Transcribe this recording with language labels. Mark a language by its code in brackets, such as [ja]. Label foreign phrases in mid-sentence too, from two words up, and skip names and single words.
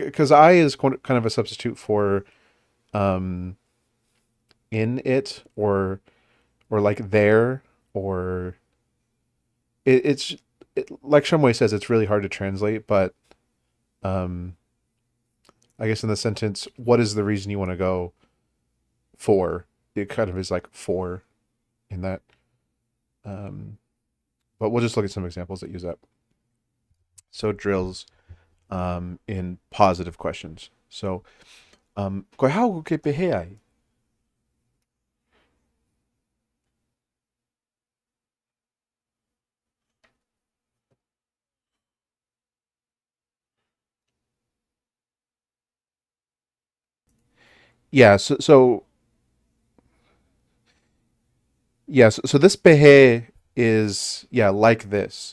[en] Because I is kind of a substitute for um in it or like there or it's like Shumway says, it's really hard to translate, but um, I guess in the sentence, what is the reason you want to go for? It kind of is like for in that. Um, but we'll just look at some examples that use that. So drills in positive questions. So, [to] koe hau ke pehe ai? [en] Yeah, so this pehe is like this.